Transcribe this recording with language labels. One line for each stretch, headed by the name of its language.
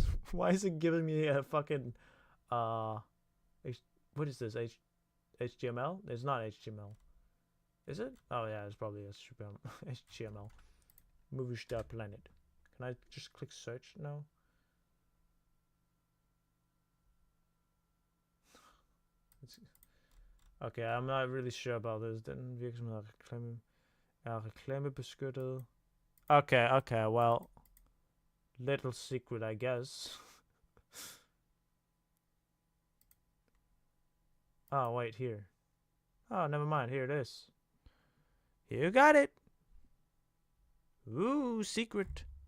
English: Why is it giving me a fucking what is this? HTML? It's not HTML. Is it? Oh yeah, it's probably HTML. BlockStarPlanet. Can I just click search now? Okay, I'm not really sure about this.
Danish: Den virksomhed reklamebeskyttet.
English: Okay, well, little secret, I guess. Oh, wait, here. Oh, never mind. Here it is. You got it. Ooh, secret.